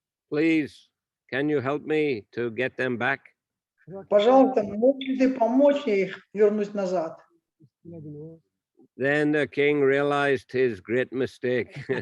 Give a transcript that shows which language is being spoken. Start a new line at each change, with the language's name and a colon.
English: Please, can you help me to get them back?
Russian: Пожалуйста, можешь ли ты помочь мне их вернуть назад?
English: Then the king realized his great mistake.